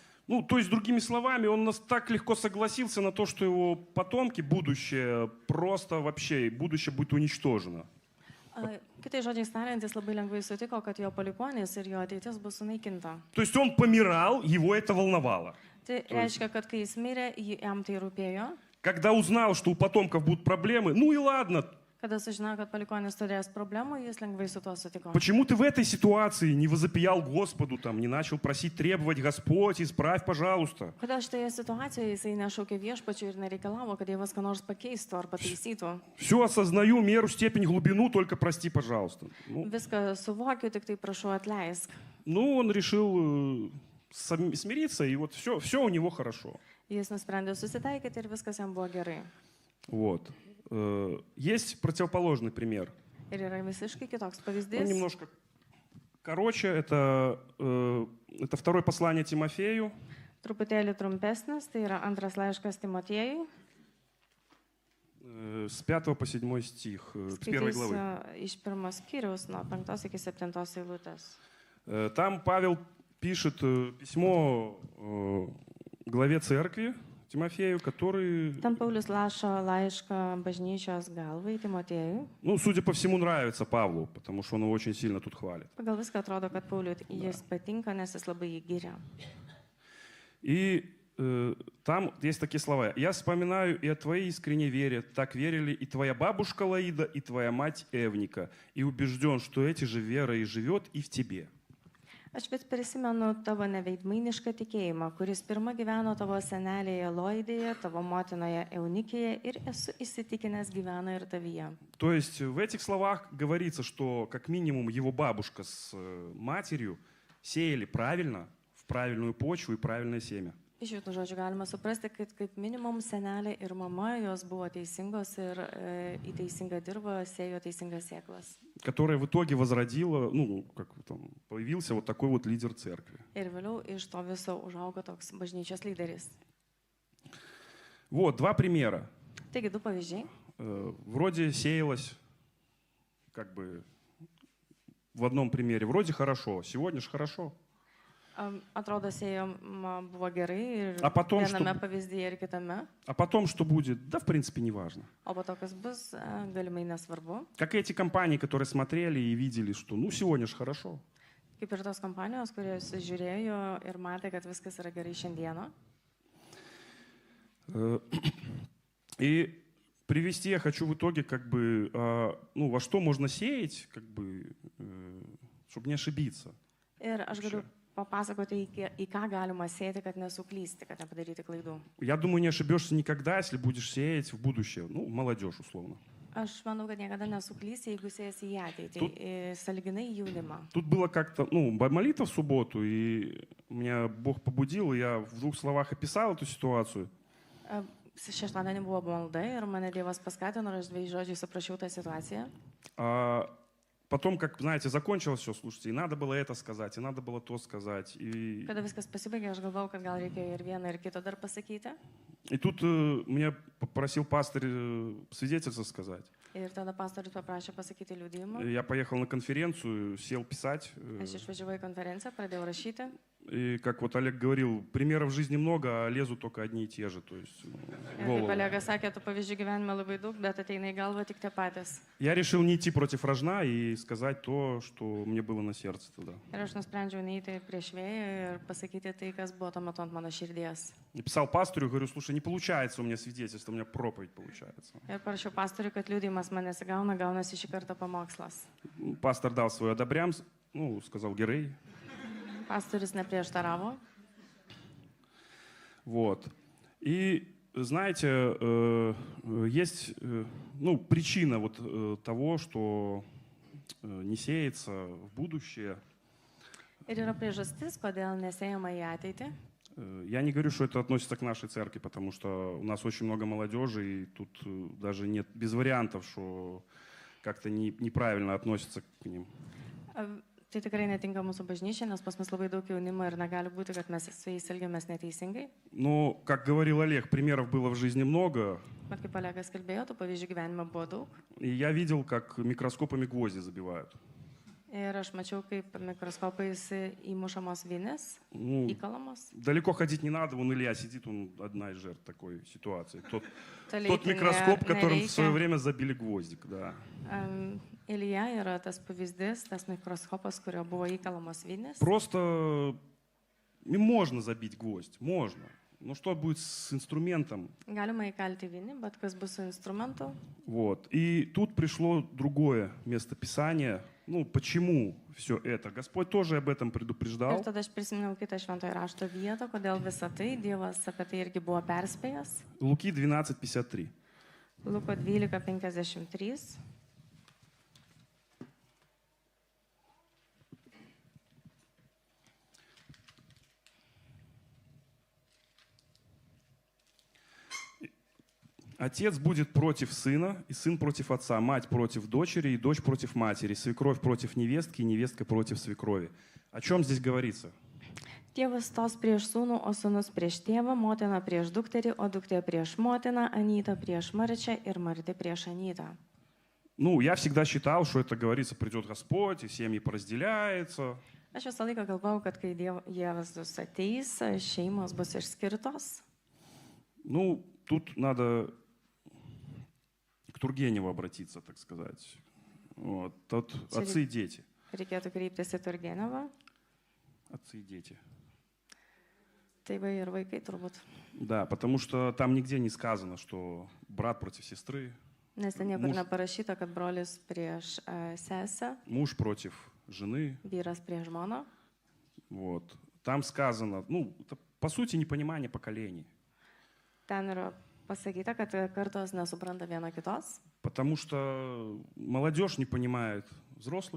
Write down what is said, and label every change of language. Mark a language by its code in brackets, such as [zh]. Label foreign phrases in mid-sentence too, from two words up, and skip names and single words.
[ru] Ну, то есть, другими словами, он так легко согласился на то, что его потомки, будущее, просто вообще, будущее будет уничтожено. [lt] Kitai žodžiais tariant, jis labai lengvai sutiko, kad jo palikuonys ir jo ateitis bus sunaikinta. [ru] То есть он помирал, его это волновало. [lt] Tai reiškia, kad kai jis mirė, jam tai rūpėjo. [ru] Когда узнал, что у потомков будут проблемы, ну и ладно. [lt] Kada sužinojo, kad palikuonis turės problemų, jis lengvai su tuo sutiko. [ru] Почему ты в этой ситуации не возопиял Господу, там, не начал просить, требовать, Господь, исправь, пожалуйста? [lt] Kodėl šitoje situacijoje jisai nešaukė viešpačiui ir nereikalavo, kad Dievas ką nors pakeistų ar pataisytų? [ru] Все осознаю, меру, степень, глубину, только прости, пожалуйста. [lt] Viską suvokiu, tik tai prašau atleisk. [ru] Ну, он решил смириться, и вот все у него хорошо. [lt] Jis nusprendė susitaikyti ir viskas jam buvo gerai. [ru] Вот. Есть противоположный пример. [lt] Ir yra visiškai kitoks [ru] Он [lt] pavyzdys. [ru] немножко короче. Это второе послание Тимофею. [lt] Truputėlį trumpesnis, tai yra antras laiškas Timotiejui. [ru] С 5 по 7 стих, с 1 главы. [lt] Skaitysiu iš pirmos skyriaus, nuo 5 iki 7 eilutės. [ru] Там Павел пишет письмо главе церкви Тимофею, который, [lt] Ten Paulius rašo laišką bažnyčios galvai Timotiejui. [ru] ну, судя по всему, нравится Павлу, потому что он его очень сильно тут хвалит. [lt] Pagal viską atrodo, kad Pauliui jis patinka, nes jis labai jį giria. [ru] И там есть такие слова. «Я вспоминаю и о твоей искренней вере. Так верили и твоя бабушка Лаида, и твоя мать Эвника. И убежден, что эти же вера и живет и в тебе». [lt] Aš vis prisimenu tavo neveidmainišką tikėjimą, kuris pirma gyveno tavo senelėje Loidėje, tavo motinoje Eunikėje ir esu įsitikinęs gyvena ir tavyje. [ru] То есть в этих словах говорится, что как минимум его бабушка с матерью сеяли правильно, в правильную почву и правильное семя. [lt] Iš šitų žodžių galima suprasti, kad kaip minimum senelė ir mama jos buvo teisingos ir į teisingą dirbą sėjo teisingas sėklas. [ru] Которая в итоге возродила, ну, как там, появился вот такой вот лидер церкви. [lt] Ir vėliau iš to viso užaugo toks bažnyčios lyderis. [ru] Вот, два примера. [lt] Taigi, du pavyzdžiai. [ru] Вроде сеялось, как бы, в одном примере, вроде хорошо, сегодня же хорошо. [lt] Atrodo, sėjo buvo gerai ir [ru] А потом, [lt] viename [ru] что- [lt] pavyzdyje ir kitame. [ru] А потом, что будет, да, в принципе, не важно. [lt] O po to, kas bus, galimai nesvarbu. [ru] Как эти компании, которые смотрели и видели, что, ну, сегодня же хорошо. [lt] Kaip ir tos kompanijos, kurie žiūrėjo ir matė, kad viskas yra gerai šiandieną. [ru] И привести я хочу в итоге, как бы, ну, во что можно сеять, как бы, чтобы не ошибиться. [lt] Ir aš galiu papasakoti, į ką galima sėti, kad nesuklysti, kad nepadaryti klaidų. [ru] Я думаю, не ошибешься никогда, если будешь сеять в будущее. Ну, молодежь, условно. [lt] Aš manau, kad niekada nesuklysi, jeigu sėsi į ateitį, Tu- į sąlyginai jaunimą. [ru] Тут было как-то, ну, молитва в субботу, и меня Бог побудил, и я в 2 словах описал эту ситуацию. [lt] Šeštadienį buvo malda ir mane Dievas paskatino ir aš 2 žodžiais aprašiau tą situaciją. [ru] А потом, как, знаете, закончилось все, слушайте, и надо было это сказать, и надо было то сказать. И [lt] Kada viskas pasibaigė, aš galvojau, kad gal reikėjo ir vieną, ir kitą dar pasakyti. [ru] И тут меня попросил пастырь свидетельство сказать. [lt] Ir tada pastorius paprašė pasakyti liudijimą. [ru] Я поехал на конференцию, сел писать. [lt] Aš išvažiavau į konferenciją, pradėjau rašyti. [ru] И как вот Олег говорил, примеров в жизни много, а лезут только одни и те же. То есть, в [lt] Ir kaip [ru] голову. [lt] kolega sakė, tų pavyzdžių gyvenime labai daug, bet ateina į galvą tik tie patys. [ru] Я решил не идти против рожна и сказать то, что мне было на сердце тогда. [lt] Ir aš nusprendžiau neiti prieš vėją ir pasakyti tai, kas buvo tuo metu ant mano širdies. [ru] И писал пастору, говорю, слушай, не получается у меня свидетельство, у меня проповедь получается. [lt] Ir parašiau pastoriui, kad liudijimas man nesigauna, gaunasi šį kartą pamokslas. [ru] Пастор дал свой одобрям, ну, сказал Герей. [lt] Pastorius neprieštaravo. [ru] Вот. И знаете, есть ну, причина вот того, что не сеется в будущее. [lt] Ir yra priežastis, kodėl nesėjama į ateitį. [ru] Я не говорю, что это относится к нашей церкви, потому что у нас очень много молодежи, и тут даже нет без вариантов, что как-то неправильно относятся к ним. [lt] Tai tikrai netinka mūsų bažnyčiai, nes pas mus labai daug jaunimo ir negali būti, kad mes su jais elgiamės neteisingai. [ru] Но, как говорил Олег, примеров было в жизни много. [lt] Bet kaip Olegas kalbėjo, tų pavyzdžių gyvenime buvo daug. [ru] И я видел, как микроскопами гвозди забивают. [lt] Ir aš mačiau, kaip mikroskopais įmušamos vinės, [ru] Ну, [lt] įkalamos. [ru] далеко ходить не надо, вон Илья сидит, он одна из жертв такой ситуации. Тот [lt] Tolėti [ru] микроскоп, которым в свое [lt] nereikia. [ru] время забили гвоздик, да. [lt] Ilija yra tas pavyzdys, tas mikroskopas, kurio buvo įkalamos vinės. [ru] Просто им можно забить гвоздь, можно. Но что будет с инструментом? [lt] Galima įkalti vinį, bet kas bus su instrumentu? [ru] Вот. И тут пришло другое место Писания. Ну, почему все это? Господь тоже об этом предупреждал. [lt] Ir tada aš prisiminiau kitą šventojo rašto vietą, kodėl visą tai Dievas apie tai irgi buvo perspėjęs. [ru] Луки 12:53. [lt] Luko 12:53. [ru] Отец будет против сына, и сын против отца, мать против дочери, и дочь против матери, свекровь против невестки, и невестка против свекрови. О чем здесь говорится? [lt] Tėvas stos prieš sūnų, o sūnus prieš tėvą, motina prieš dukterį, o duktė prieš motiną, anyta prieš marčią ir marti prieš anytą. [ru] Ну, я всегда считал, что это говорится, придет Господь, и семьи поразделяются. [lt] Aš visą laiką galvojau, kad kai Jėzus ateis, šeimos bus išskirtos. [ru] Ну, тут надо к Тургеневу обратиться, так сказать. Вот. Тут отцы и дети. [lt] Reikėtų kreiptis į Turgenevą. [ru] Отцы и дети. [lt] Tėvai ir vaikai turbūt. [ru] Да, потому что там нигде не сказано, что брат против сестры, [lt] Nes ten niekur [ru] Muž- [lt] neparašyta, kad brolis prieš sesę, [ru] муж против жены. [lt] vyras prieš žmoną. [ru] Вот. Там сказано, ну, это, по сути, непонимание поколений. [lt] Ten yra pasakyta, kad kartos nesupranta viena kitos, [ru] Потому что молодежь не понимает взрослых,